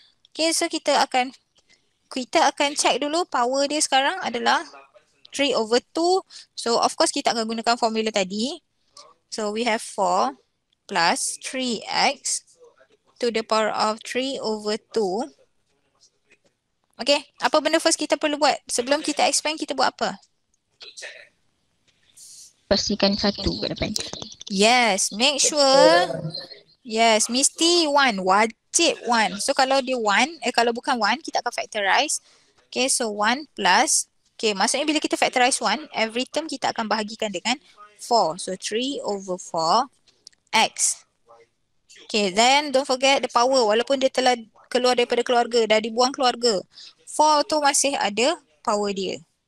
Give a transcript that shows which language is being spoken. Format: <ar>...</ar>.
<ms>Okay, so kita akan check dulu power dia sekarang adalah 3 over 2.</ms> <en>So, of course,</en> <ms>kita akan gunakan formula tadi.</ms> <en>So, we have 4 plus 3x to the power of 3 over 2.</en> <ms>Okay, apa benda first kita perlu buat? Sebelum kita expand, kita buat apa? Pastikan 1 kat depan.</ms> <en>Yes, make sure. Yes,</en> <ms>mesti 1. Wajib 1. So, kalau dia 1, kalau bukan 1, kita akan factorize. Okay, so 1 plus. Okay, maksudnya bila kita factorize 1,</ms> <en>every term</en> <ms>kita akan bahagikan dengan 4.</ms> <en>So, 3 over 4 x. Okay, then don't forget the power.</en> <ms>Walaupun dia telah keluar daripada keluarga, dah dibuang keluarga, 4 tu masih ada power dia.</ms>